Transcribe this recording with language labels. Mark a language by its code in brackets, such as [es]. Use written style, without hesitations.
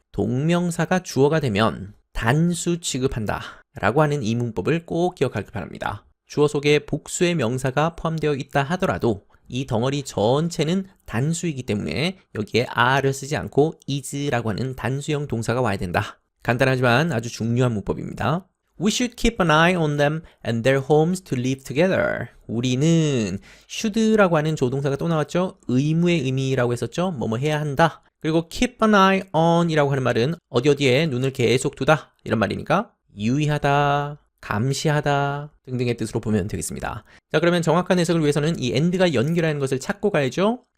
[ko] 동명사가 주어가 되면 단수 취급한다 라고 하는 이 문법을 꼭 기억하길 바랍니다. 주어 속에 복수의 명사가 포함되어 있다 하더라도 이 덩어리 전체는 단수이기 때문에 여기에 are를 쓰지 않고 is라고 하는 단수형 동사가 와야 된다. 간단하지만 아주 중요한 문법입니다. [en] We should keep an eye on them and their homes to live together. [ko] 우리는 should라고 하는 조동사가 또 나왔죠. 의무의 의미라고 했었죠. 뭐뭐 해야 한다. 그리고 keep an eye on 이라고 하는 말은 어디에 눈을 계속 두다 이런 말이니까 유의하다, 감시하다 등등의 뜻으로 보면 되겠습니다. 자, 그러면 정확한 해석을 위해서는 이 and가 연결하는 것을 찾고 가야죠.